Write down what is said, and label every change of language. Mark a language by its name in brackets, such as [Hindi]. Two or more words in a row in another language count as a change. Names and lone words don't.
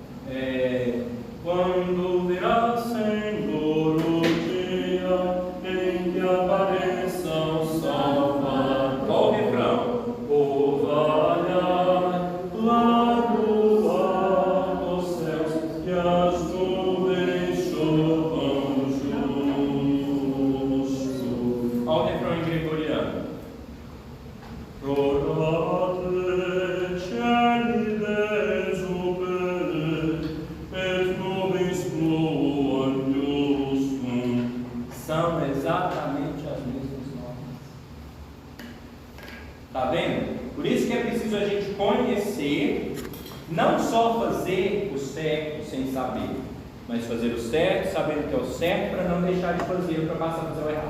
[Portuguese] Quando virá, Senhor, o dia em que apareça o Salvador. Qual o refrão? Orvalhar, claro dos céus, e as nuvens chovam justo. Olha o refrão em gregoriano. [Latin] Rorate cieli desubere, et nubes fluam justum. [Portuguese] São exatamente as mesmas notas. Tá vendo? Por isso que é preciso a gente conhecer, não só fazer o certo sem saber, mas fazer o certo, sabendo que é o certo, para não deixar de fazer, para passar a fazer o errado.